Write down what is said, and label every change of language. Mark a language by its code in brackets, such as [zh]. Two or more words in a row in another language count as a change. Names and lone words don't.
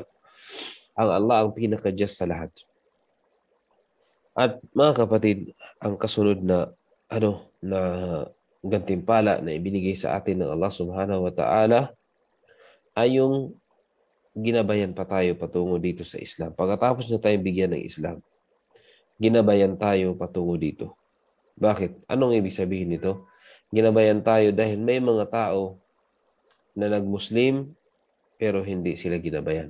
[tl] Ang Allah ang pinaka-just sa lahat. At mga kapatid, ang kasunod na gantimpala na ibinigay sa atin ng Allah [ar] سبحانه وتعالى [tl] ay yung ginabayan pa tayo patungo dito sa Islam. Pagkatapos na tayo bigyan ng Islam, ginabayan tayo patungo dito. Bakit? Anong ibig sabihin nito? Ginabayan tayo dahil may mga tao na nag-Muslim pero hindi sila ginabayan.